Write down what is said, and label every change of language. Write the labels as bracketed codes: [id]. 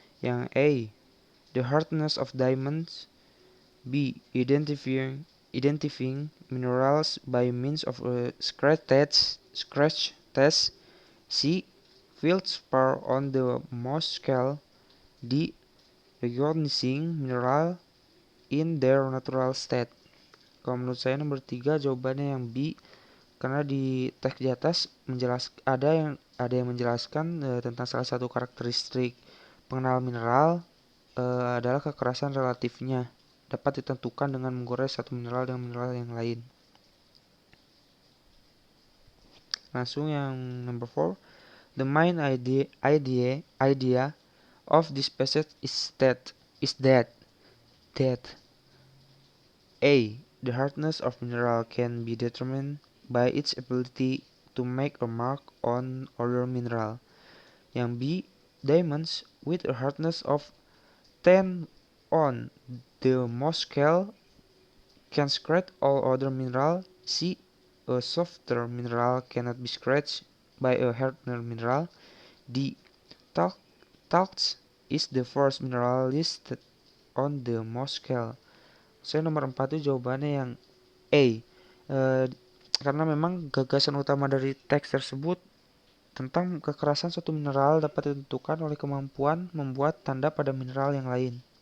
[id] Yang [en] A, the hardness of diamonds. B, identifying minerals by means of a scratch test. C, feldspar on the Mohs scale. D, recognizing mineral in their natural state. [id] Kalau menurut saya nomor 3 jawabannya yang B, karena di teks di atas ada yang menjelaskan tentang salah satu karakteristik pengenal mineral adalah kekerasan relatifnya dapat ditentukan dengan menggores satu mineral dengan mineral yang lain. Langsung yang [en] number 4, the main idea of this passage is that A, the hardness of mineral can be determined by its ability to make a mark on other mineral. [id] Yang [en] B, diamonds with a hardness of 10 on the Mohs scale can scratch all other mineral. C, a softer mineral cannot be scratched by a harder mineral. D, talc is the first mineral listed on the Mohs scale. [id] Saya nomor 4 itu jawabannya yang A. Karena memang gagasan utama dari teks tersebut tentang kekerasan suatu mineral dapat ditentukan oleh kemampuan membuat tanda pada mineral yang lain.